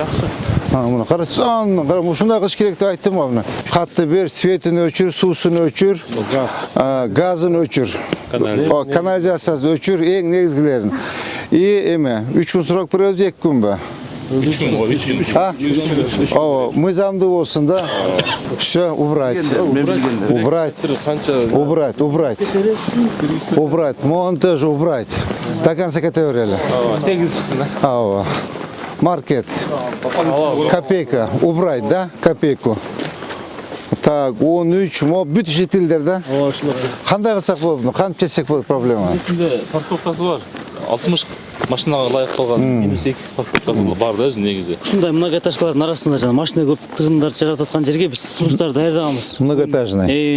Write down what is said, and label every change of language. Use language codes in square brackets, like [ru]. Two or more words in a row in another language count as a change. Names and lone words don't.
[ky] Мына карачы, кара ушундай кылыш керек деп айттым мына. Катты бер, светин өчүр, суусун өчүр, газын өчүр. Канализациясын өчүр, эң негизгилерин. Эме, 3 күн сурак беребиз, 2 күнбү? 3 күн. Ооба, мыйзамдуу болсун да. [ru] Всё, убрать. Убрать. Монтаж убрать. До конца [ky] кете берели. Тегиз чыксын, да? Ооба. [ru] Маркет. Копейка. Убрать, да? Копейку. Так, 13, [ky] бүт жетилдер, да? Ооба, ушулар. Кандай кылсак болот? Кантип чечсек болот проблема? Бутунда парковкасы бар. 60 машинага ылайык калган. Немесе 2 парковкасы бар да өзү негизи. Ушундай многоэтажкалардын арасында жана машина көп тыгындар жаратып аткан жерге биз сунуштар даярдаганбыз. [ru] Многоэтажный.